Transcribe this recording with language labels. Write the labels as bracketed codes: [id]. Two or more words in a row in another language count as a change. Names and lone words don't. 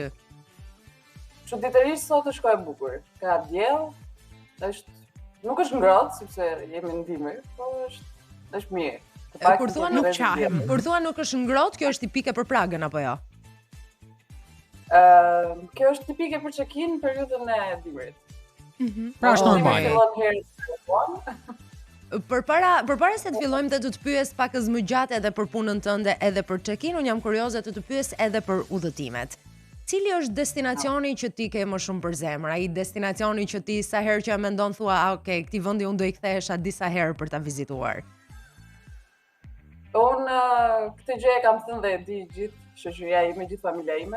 [sq] Çuditërisht sot është kohë e bukur. Ka diell, nuk është ngrohtë sepse jemi në dimër, por është mirë. Kur thua nuk qahem. Kur thua nuk është ngrohtë, kjo është tipike për Pragën apo jo? Kjo është tipike për check-in në periudhën e dimrit. Pra është normale. Përpara se të fillojmë të të pyes pakës më gjatë edhe për punën tënde edhe për check-in, unë jam kurioze të pyes edhe për udhëtimet. Cili është destinacioni që ti ke më shumë për zemër? Ai destinacioni që ti sa herë që e mendon thua, okay, këtij vendi unë do i kthehesha disa herë për ta vizituar. Unë këtë gjë e kam thënë dhe e di gjithë shoqëria ime, gjithë familja ime.